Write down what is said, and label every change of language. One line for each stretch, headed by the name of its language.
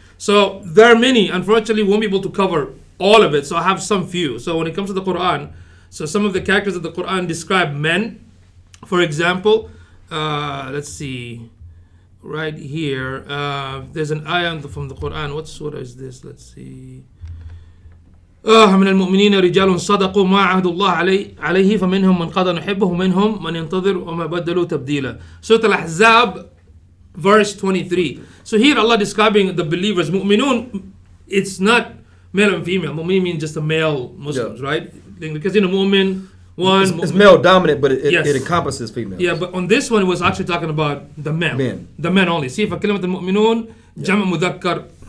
English: So there are many. Unfortunately, we won't be able to cover all of it. So I have some few. So when it comes to the Quran, so some of the characters of the Quran describe men. For example, let's see. Right here, there's an ayah from the Quran. What surah is this? Let's see.
Arabic: من المؤمنين رجال صدقوا ما عهد الله عليه فمنهم من قضى نحبه ومنهم من ينتظر وما بدلوا تبديلا.
English: Surah Al-Ahzab, verse 23. So here Allah describing the believers. Mu'minun, it's not male and female. Mu'min means just a male Muslims, Yeah. right? Because mu'min, one. It's male dominant, but Yes. it encompasses females. Yeah, but on this one, it was actually talking about the men. Men. The men only. See, for kalimat al-mu'minun, jama' mudhakkar.